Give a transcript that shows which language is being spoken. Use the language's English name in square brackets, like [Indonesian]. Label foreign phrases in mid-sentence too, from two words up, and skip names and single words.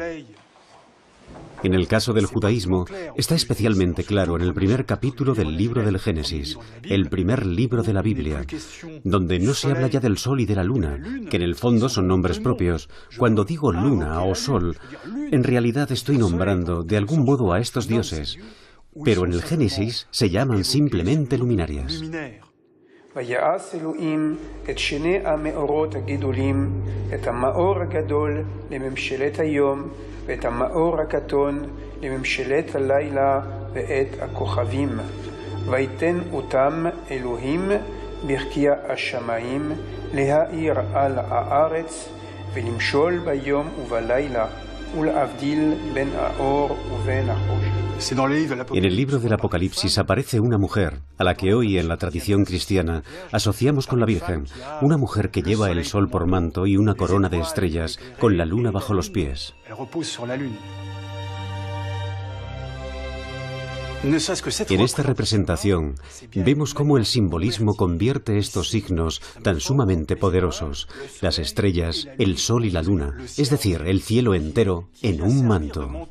[Spanish] En el caso del judaísmo, está especialmente claro en el primer capítulo del libro del Génesis, el primer libro de la Biblia, donde no se habla ya del sol y de la luna, que en el fondo son nombres propios. Cuando digo luna o sol, en realidad estoy nombrando de algún modo a estos dioses, pero en el Génesis se llaman simplemente luminarias. [Hebrew] ויעש אלוהים את שני המאורות הגדולים, את המאור הגדול לממשלת היום, ואת המאור הקטון לממשלת הלילה ואת הכוכבים. ויתן אותם אלוהים ברקיע השמיים להאיר על הארץ, ולמשול ביום ובלילה, ולהבדיל בין האור ובין החושך. [Spanish] En el libro del Apocalipsis aparece una mujer, a la que hoy en la tradición cristiana asociamos con la Virgen, una mujer que lleva el sol por manto y una corona de estrellas, con la luna bajo los pies. En esta representación vemos cómo el simbolismo convierte estos signos tan sumamente poderosos, las estrellas, el sol y la luna, es decir, el cielo entero, en un manto.